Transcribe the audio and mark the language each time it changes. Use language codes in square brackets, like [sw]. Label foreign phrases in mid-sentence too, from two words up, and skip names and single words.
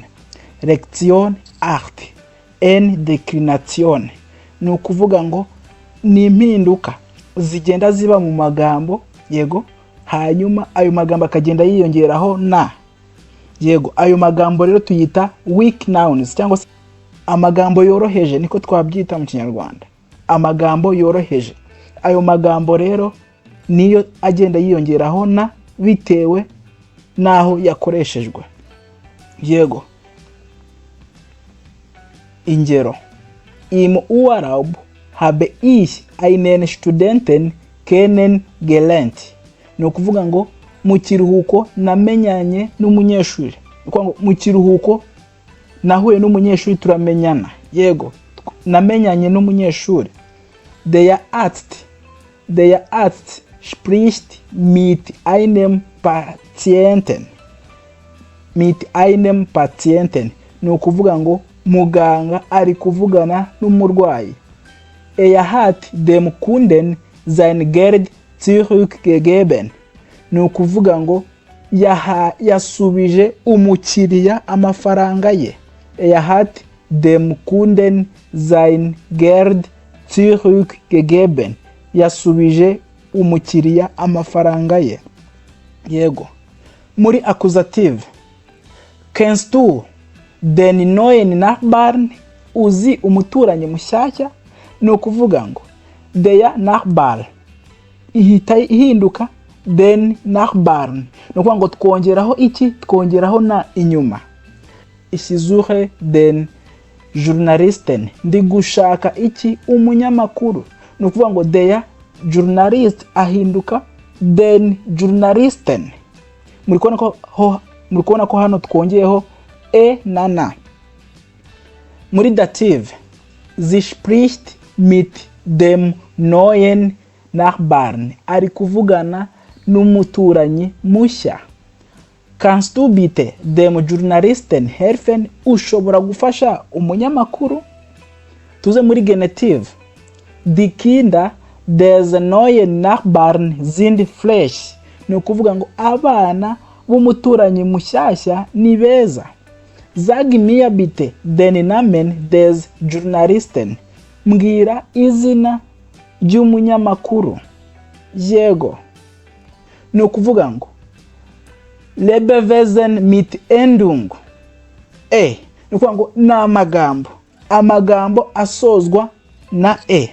[rw] Lection art. N declination ni ukuvuga ngo ni impinduka zigenda ziba mu magambo, yego, hanyuma ayo magambo akagenda yiyongeraho na. Yego, ayo magambo rero tuyita [en] weak nouns [rw] cyangwa se amagambo yoroheje, niko twabyita mu Kinyarwanda. Amagambo yoroheje. Ayo magambo rero niyo agenda yiyongeraho na bitewe naho yakoreshejwe. Yego. Ingero: [de] Im Urlaub habe ich einen Studenten kennengelernt. [rw] Ni ukuvuga ngo mu kiruhuko namenyanye n'umunyeshuri. Mu kiruhuko nahuye n'umunyeshuri turamenyana. Yego, namenyanye n'umunyeshuri. [de] Der Arzt spricht mit einem Patienten. [rw] Ni ukuvuga ngo muganga ari kuvugana n'umurwayi. [de] Hat dem Kunden sein Geld zurückgegeben. [rw] Ni ukuvuga ngo yasubije umukiriya amafaranga ye. [de] Hat dem Kunden sein Geld zurückgegeben. [rw] Yasubije umukiriya amafaranga ye. Yego. [de] Muri accusative: Kennst du den neuen Nachbarn? [rw] Uzi umuturanyi mushyashya? Ni ukuvuga ngo [de] der Nachbar [rw] ihita ihinduka [de] den Nachbarn. [rw] Ni ukuvuga ngo twongeraho iki? Twongeraho na inyuma. [de] Ich suche den Journalisten. [rw] Ndi gushaka iki? Umunyamakuru. Ni ukuvuga ngo [de] der Journalist [rw] ahinduka [de] den Journalisten. [rw] Muri kubona ko hano twongeyeho e na na. [de] Muri dative: Sie spricht mit dem neuen Nachbarn. [rw] Ari kuvugana n'umuturanyi mushya. [de] Kannst du bitte dem Journalisten helfen? [rw] Ushobora gufasha umunyamakuru. Tuze muri genetive: [de] Die Kinder des neuen Nachbarn sind fresh. [rw] Ni ukuvuga ngo abana b'umuturanyi mushyashya ni beza. [de] Sag mir bitte den Namen des Journalisten. [rw] Mbwira izina ry'umunyamakuru. Yego. Ni ukuvuga ngo [de] Lebewesen mit Endung e. [rw] Ni ukuvuga ngo ni amagambo asozwa na e.